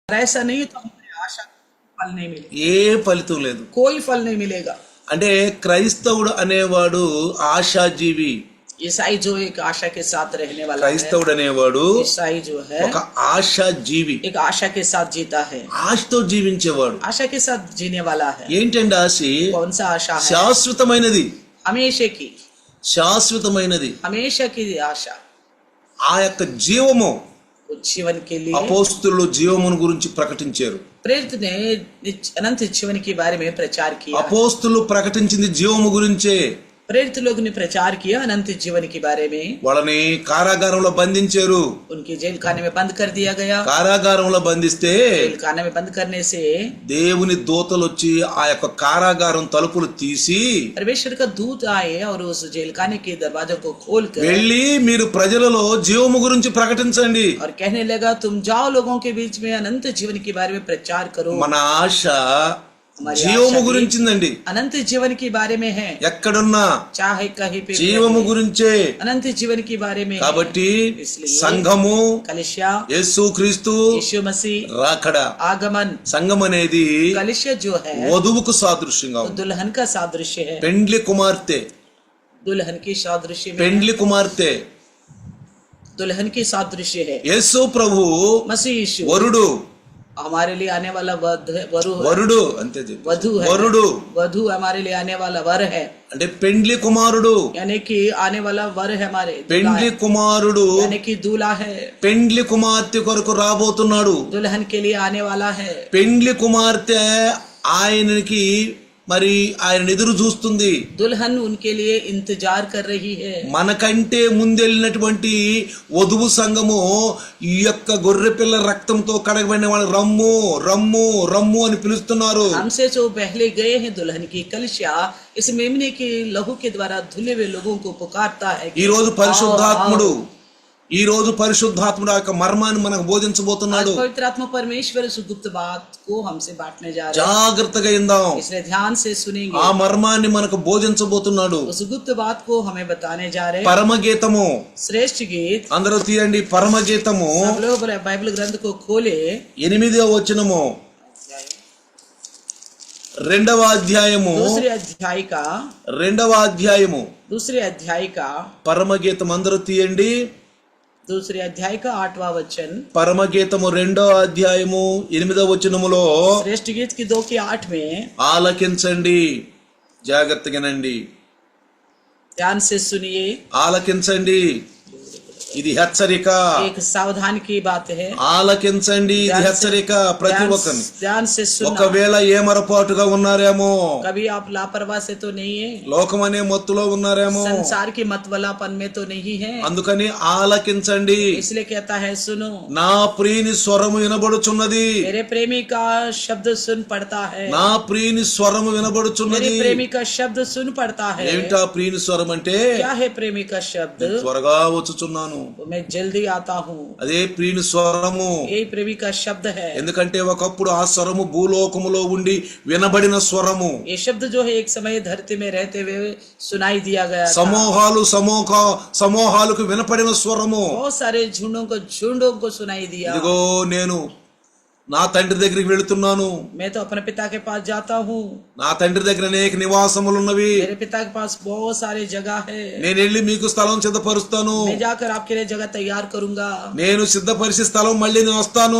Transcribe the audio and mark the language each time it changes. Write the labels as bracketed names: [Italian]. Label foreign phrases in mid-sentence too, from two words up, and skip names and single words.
[Hindi] ऐसा नहीं तो हमारी आशा फल नहीं मिलेगा, [Telugu] ఏ ఫలితం లేదు. [Hindi] कोई फल नहीं मिलेगा। [Telugu] అంటే క్రైస్తవుడు అనేవాడు ఆశాజీవి. [Hindi] ईसाई जो एक आशा के साथ रहने वाला है, [Telugu] క్రైస్తవుడు అనేవాడు [Hindi] ईसाई जो है [Telugu] ఒక ఆశాజీవి. [Hindi] एक आशा के साथ जीता है, [Telugu] ఆశతో జీవించేవాడు. [Hindi] आशा के साथ जीने वाला है। [Telugu] ఏంటంటే ఆశ [Hindi] कौन सा आशा है? [Telugu] శాశ్వతమైనది. [Hindi] हमेशा की, [Telugu] శాశ్వతమైనది [Hindi] हमेशा की आशा। [Telugu] ఆ యొక్క జీవము. [Hindi] जीवन के लिए [Telugu] అపోస్తులు జీవమును గురించి ప్రకటించారు. [Hindi] प्रेरित ने अनंत जीवन के बारे में प्रचार किया। [Telugu] అపోస్తులు ప్రకటించింది జీవము గురించే. [Hindi] प्रेरित लोग ने प्रचार किया अनंत जीवन के बारे में। [Telugu] వాళ్ళని కారాగారంలో బంధించారు. [Hindi] उनके जेल खाने में बंद कर दिया गया। [Telugu] కారాగారంలో బంధిస్తే [Hindi] जेल खाने में बंद करने से [Telugu] దేవుని దూతలు వచ్చి ఆ యొక్క కారాగారం తలుపులు తీసి [Hindi] परमेश्वर का दूत आए और उस जेल खाने के दरवाजों को खोल कर [Telugu] వెళ్ళి మీరు ప్రజలలో జీవము గురించి ప్రకటించండి. [Hindi] और कहने लगा, तुम जाओ लोगों के बीच में अनंत जीवन के बारे में प्रचार करो। [Telugu] మన ఆశ జీవము గురించిందండి. [Hindi] अनंत जीवन के बारे में है, [Telugu] ఎక్కడున్నా [Hindi] चाहे कहीं पे [Telugu] జీవము గురించే. [Hindi] अनंत जीवन के बारे में। [Telugu] కాబట్టి [Hindi] इसलिए [Telugu] సంఘము, [Hindi] कलिसिया, [Telugu] యేసుక్రీస్తు [Hindi] यीशु मसीह, [Telugu] రాకడ, [Hindi] आगमन, [Telugu] సంఘం అనేది [Hindi] कलिसिया जो है [Telugu] వధువుకు సాదృశ్యంగా [Hindi] वो [Telugu] ఉంది. [Hindi] दुल्हन का सादृश्य है। [Telugu] పెండ్లి కుమార్తె, [Hindi] दुल्हन की सादृश्य में [Telugu] పెండ్లి కుమార్తె [Hindi] दुल्हन की सादृश्य है। [Telugu] యేసు ప్రభు [Hindi] मसीह यीशु [Telugu] వరుడు. [Hindi] हमारे लिए आने वाला वरु है। [Telugu] వరుడు అంతే చెప్పు. [Hindi] वधु है, [Telugu] వరుడు [Hindi] वधु हमारे लिए आने वाला वर है, [Telugu] అంటే పెండ్లి కుమారుడు. [Hindi] यानी कि आने वाला वर है हमारे, [Telugu] పెండ్లి కుమారుడు [Hindi] यानी कि दूल्हा है, [Telugu] పెండ్లి కుమార్తె కొరకు రాబోతున్నాడు. [Hindi] दुल्हन के लिए आने वाला है। [Telugu] పెండ్లి కుమార్తె ఆయనకి మరి ఆయన ఎదురు చూస్తుంది. [Hindi] दुल्हन उनके लिए इंतजार कर रही है। [Telugu] మనకంటే ముందెళ్ళినటువంటి వధువు సంఘము ఈ యొక్క గొర్రె పిల్ల రక్తంతో కడగబడిన వాళ్ళు రమ్ము రమ్ము రమ్ము అని పిలుస్తున్నారు. [Hindi] हमसे जो पहले गए हैं दुल्हन की कलिसिया इस मेमने के लहू के द्वारा धुले हुए लोगों को पुकारता है। [Telugu] ఈ రోజు పరిశుద్ధాత్ముడు ఆ యొక్క మర్మాన్ని మనకు బోధించబోతున్నాడు. [Hindi] पवित्र आत्मा परमेश्वर उस गुप्त बात को हमसे बांटने जा रहे हैं, [Telugu] జాగ్రత్తగా ఇందాం. [Hindi] इसलिए ध्यान से सुनेंगे। [Telugu] ఆ మర్మాన్ని మనకు బోధించబోతున్నాడు. [Hindi] उस गुप्त बात को हमें बताने जा रहे हैं। [Telugu] పరమగీతము [Hindi] श्रेष्ठ गीत, [Telugu] అందరూ తీయండి. పరమగీతము [Hindi] सब लोग बाइबल ग्रंथ को खोले। [Telugu] 8వ వచనము, 2వ అధ్యాయము, [Hindi] दूसरे अध्याय का [Telugu] 2వ అధ్యాయము [Hindi] दूसरे अध्याय का [Telugu] పరమగీతం అందరూ తీయండి. [Hindi] दूसरे अध्याय का 8वां वचन। [Telugu] పరమగీతము 2వ అధ్యాయము 8వ వచనములో [Hindi] श्रेष्ठ गीत की 2 की 8 में [Telugu] ఆలకించండి, జాగ్రత్తగానండి, [Hindi] ध्यान से सुनिए। [Telugu] ఆలకించండి, ఇది హెచ్చరిక. [Hindi] एक सावधान की बात है, [Telugu] ఆలకించండి, ఇది హెచ్చరిక ప్రతి ఒక్కరిని. [Hindi] ध्यान से सुनना। [Telugu] ఒకవేళ ఏమరపాటుగా ఉన్నారేమో, [Hindi] कभी आप लापरवाह से तो नहीं है, [Telugu] లోకం అనే మత్తులో ఉన్నారేమో, [Hindi] संसार की मतवालापन में तो नहीं है, [Telugu] అందుకని ఆలకించండి. [Hindi] इसलिए कहता है सुनो, [Telugu] నా ప్రియుని స్వరము వినబడుచున్నది, [Hindi] मेरे प्रेमी का शब्द सुन पड़ता है, [Telugu] నా ప్రియుని స్వరము [Hindi] मेरे [Telugu] వినబడుచున్నది. [Hindi] प्रेमी का शब्द सुन पड़ता है। [Telugu] ఏమిటా ప్రియుని స్వరం అంటే, [Hindi] क्या है प्रेमी का शब्द? [Telugu] త్వరగా వచ్చుచున్నాను. [Hindi] मैं जल्दी आता हूँ, [Telugu] అదే ప్రియుని స్వరము. [Hindi] यही प्रेमी का शब्द है। [Telugu] ఎందుకంటే ఒకప్పుడు ఆ స్వరము భూలోకములో ఉండి వినబడిన స్వరము. [Hindi] ये शब्द जो है एक समय धरती में रहते हुए सुनाई दिया गया था। [Telugu] సమూహాలకు వినపడిన స్వరము. [Hindi] बहुत सारे झुंडों को सुनाई दिया। [Telugu] ఇదిగో నేను నా తండ్రి దగ్గరికి వెళుతున్నాను, [Hindi] मैं तो अपने पिता के पास जाता हूँ, [Telugu] నా తండ్రి దగ్గర అనేక నివాసములు ఉన్నవి, [Hindi] मेरे पिता के पास बहुत सारे जगह है, [Telugu] నేను వెళ్ళి మీకు స్థలం సిద్ధపరుస్తాను, [Hindi] मैं जाकर आपके लिए जगह तैयार करूंगा, [Telugu] నేను సిద్ధపరిచి స్థలం మళ్ళీ నేను వస్తాను,